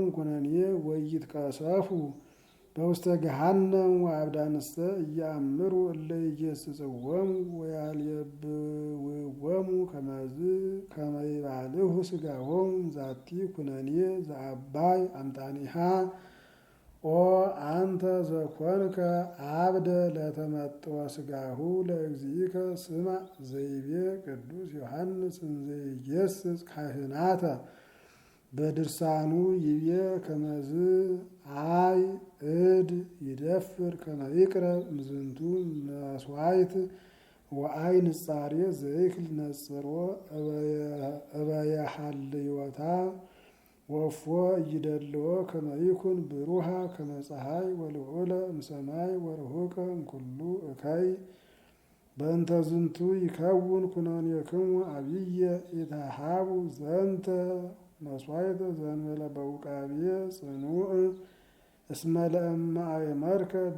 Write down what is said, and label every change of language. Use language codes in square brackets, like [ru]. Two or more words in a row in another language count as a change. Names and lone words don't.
[gez] ኩነኔ ወይትቀሰፉ በውስተ ገሃነም ወአብዳንስተ ኢየአምሩ እለ ይጌስጽዎሙ ወያልየብውዎሙ ከመ ይባልሁ ሥጋሆሙ ዛቲ ኩነኔ ዘአባይ አምጣኒሃ ኦ አንተ ዘኮንከ አብደ ለተመጥወ ሥጋሁ ለእግዚእከ ስማዕ ዘይቤ ቅዱስ ዮሐንስ እንዘይጌስጽ ካህናተ በድርሳኑ ይቤ ከመዝ አይ እድ ይደፍር ከመ ይቅረብ እምዝንቱ መስዋዕት ወአይ ንጻሬ ዘይክል ነጽሮ እበየሃልዮታ ወፎ እይደልዎ ከመ ይኩን ብሩሃ ከመ ፀሐይ ወልዑለ እምሰማይ ወርሁቀ እምኩሉ እከይ በእንተ ዝንቱ ይከውን ኩነኔክሙ አብየ ኢተሃቡ ዘንተ መስዋዕተ ዘእንበለ በውቃብየ ጽኑዕ እስመ ለእመ አእመርከ